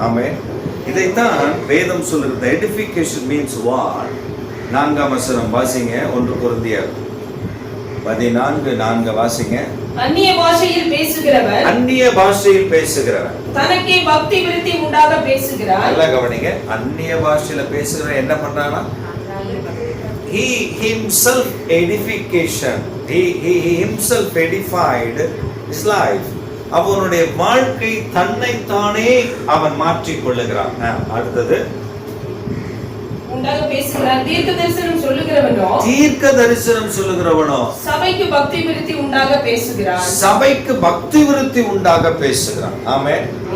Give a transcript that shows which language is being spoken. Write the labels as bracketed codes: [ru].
[ta] ஆமென். இதைத்தான் வேதம் சொல்லுகிறது. [en] Edification means what? [ta] 4ஆம் வசனம் வாசிங்க. 1 கொரிந்தியர் 14:4 வாசிங்க. அந்நிய பாஷையில் பேசுகிறவர், அந்நிய பாஷையில் பேசுகிறவர் தனக்கே பக்தி விருத்தி உண்டாக பேசுகிறார். நல்லா கவனிங்க. அந்நிய பாஷையில பேசுகிற என்ன பண்றானா? [en] he himself edification, he himself edified his life. [ta] அவனுடைய வாழ்க்கை தன்னைத்தானே அவன் மாற்றிக் கொள்ளுகிறான். அடுத்தது உண்டாக பேசுகிறார். தீர்க்க தரிசனம் சொல்லுகிறவனோ, தீர்க்க தரிசனம் சொல்லுகிறவனோ சபைக்கு பக்தி விருத்தி உண்டாக பேசுகிறான். சபைக்கு பக்தி விருத்தி உண்டாக பேசுகிறான். ஆமென்.